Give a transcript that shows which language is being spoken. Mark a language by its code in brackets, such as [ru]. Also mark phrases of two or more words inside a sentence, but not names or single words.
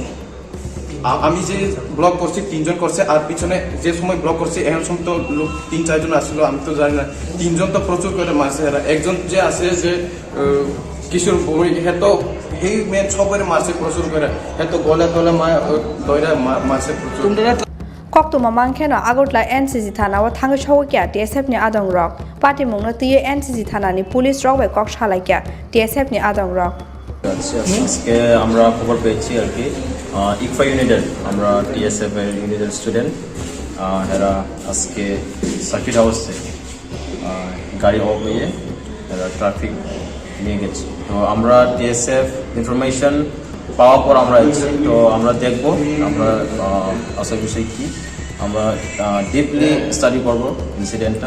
[bn] আমি যে ব্লক করছি 3 জন করছে, আর পিছনে যে সময় ব্লক করছি এখন সময় তো লোক 3-4 জন আসছিল, আমি তো জানি না। 3 জন তো প্রচুর করে মারছে। এরা একজন যে আছে যে কিশোর ভৌমিক, হ্যাঁ তো এই মেন সবাই মারছে প্রচুর করে, হ্যাঁ তো গলা দইরা মারছে প্রচুর। [trp] Koktuma mangkheno agotla NCC thana wa thang chhawkya TSF ni adong rok party mungno tiye NCC thana ni police rok bai kok shalakya TSF ni adong rok [bn] আজকে আমরা খবর পেয়েছি আর কি ইকফা ইউনিটের আমরা টিএসএফ এর ইউনিটের স্টুডেন্ট, এরা আজকে [en] circuit house [bn] থেকে গাড়ি অফ হয়ে এরা ট্রাফিক নিয়ে গেছে। তো আমরা টিএসএফ ইনফরমেশন পাওয়ার পর আমরা এসেছি, তো আমরা দেখবো আমরা আসল বিষয় কী, আমরা [en] deeply study [bn] করবো ইনসিডেন্টটা।